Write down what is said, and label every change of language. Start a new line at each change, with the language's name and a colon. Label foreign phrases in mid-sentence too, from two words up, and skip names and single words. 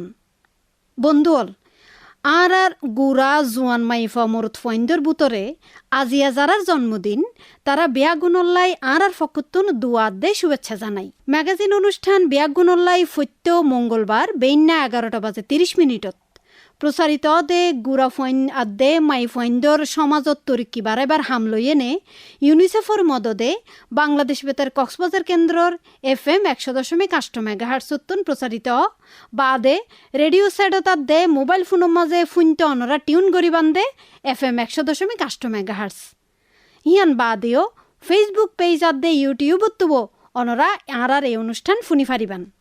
Chittagonian: বন্ধুল আর গুড়া জোয়ান মাইফা মরুত ফইন্দর বুতরে আজিয়া যারার জন্মদিন তারা বেয়াগুনল্লাই আর ফকুত্তুন দুয়াত দে শুভেচ্ছা জানাই। ম্যাগাজিন অনুষ্ঠান বেয়াগুনল্লাই ফৈত্য মঙ্গলবার বেইন্না 11:30 প্রচারিত দে গুড়া ফইন আদে মাই ফইন্দর সমাজত তরিকি বারাইবার হামলইয়ে নে ইউনিসেফর মদদে বাংলাদেশ বেতার কক্সবাজার কেন্দ্রর FM 100.8 মেগাহার্টসতুন প্রচারিত বাদে রেডিও সেটত দে মোবাইল ফোনের মাঝে ফুইন্ত অনরা টিউন গরিবান দে FM 100.8 মেগাহার্টস। ইয়ান বাদেও ফেসবুক পেজ দে ইউটিউবত তুব অনরা আর এই অনুষ্ঠান ফুনি ফারিবান।